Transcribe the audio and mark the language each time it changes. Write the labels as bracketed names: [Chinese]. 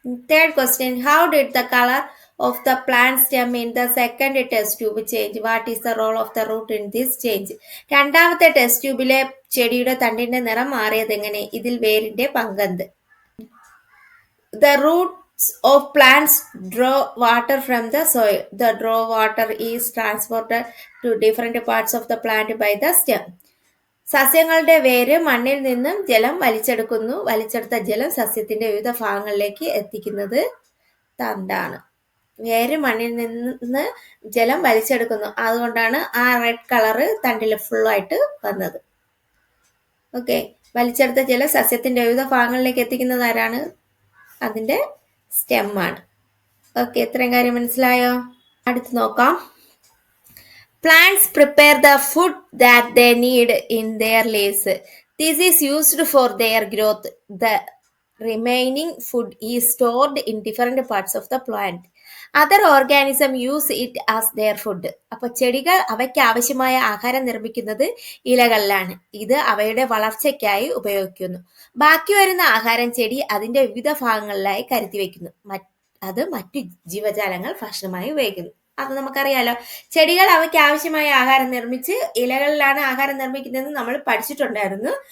[English] Third question, how did the color of the plant stem in the second test tube change? What is the role of the root in this change? [Malayalam] രണ്ടാമത്തെ test ട്യൂബിലെ ചെടിയുടെ തണ്ടിന്റെ നിറം മാറിയത് എങ്ങനെ? ഇതിൽ വേരിന്റെ പങ്കെന്ത്? [English] The roots of plants draw water from the soil. The draw water is transported to different parts of the plant by the stem. [Malayalam] സസ്യങ്ങളുടെ വേര് മണ്ണിൽ നിന്നും ജലം വലിച്ചെടുക്കുന്നു. വലിച്ചെടുത്ത ജലം സസ്യത്തിന്റെ വിവിധ ഭാഗങ്ങളിലേക്ക് എത്തിക്കുന്നത് തണ്ടാണ്. വേര് മണ്ണിൽ നിന്ന് ജലം വലിച്ചെടുക്കുന്നു. അതുകൊണ്ടാണ് ആ റെഡ് കളറ് തണ്ടിൽ ഫുള്ളായിട്ട് വന്നത്. ഓക്കെ. വലിച്ചെടുത്ത ജലം സസ്യത്തിന്റെ വിവിധ ഭാഗങ്ങളിലേക്ക് എത്തിക്കുന്നത് ആരാണ്? അതിന്റെ സ്റ്റെമ്മാണ്. ഓക്കെ. ഇത്രയും കാര്യം മനസ്സിലായോ? അടുത്ത് നോക്കാം. [English] Plants prepare the food that they need in their leaves. This is used for their growth. The remaining food is stored in different parts of the plant. Other organisms use it as their food. [Malayalam] അപ്പോൾ ചെടികൾ അവയ്ക്ക് ആവശ്യമായ ആഹാരം നിർമ്മിക്കുന്നത് ഇലകളിലാണ്. ഇത് അവയുടെ വളർച്ചയ്ക്കായി ഉപയോഗിക്കുന്നു. ബാക്കി വരുന്ന ആഹാരം ചെടി അതിന്റെ വിവിധ ഭാഗങ്ങളിലായി കരുതി വയ്ക്കുന്നു. അത് മറ്റു ജീവജാലങ്ങൾ ഭക്ഷണമായി ഉപയോഗിക്കുന്നു. അത് നമുക്കറിയാലോ. ചെടികൾ അവയ്ക്ക് ആവശ്യമായ ആഹാരം നിർമ്മിച്ച് ഇലകളിലാണ് ആഹാരം നിർമ്മിക്കുന്നതെന്ന് നമ്മൾ പഠിച്ചിട്ടുണ്ടായിരുന്നു.